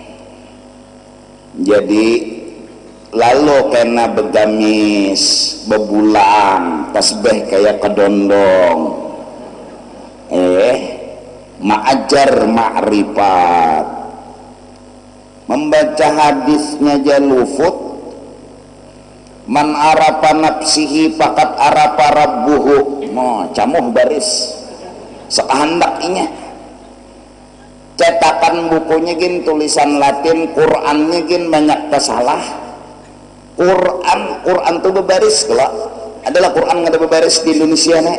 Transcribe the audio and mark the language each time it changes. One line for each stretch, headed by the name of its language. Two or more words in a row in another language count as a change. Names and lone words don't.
Banjar: Jadi lalu kena begamis bebulang tasbih kayak kedondong, ma'ajar ma'rifat, membaca hadisnya jalufut,
Arabic: من عرف نفسه فقد عرف ربه.
Banjar: Camuh baris sekahendak inya. Cetakan bukunya gin tulisan Latin, Qurannya gin banyak kesalah. Quran tuh bebaris kalau adalah Quran nggak ada bebaris di Indonesia nih.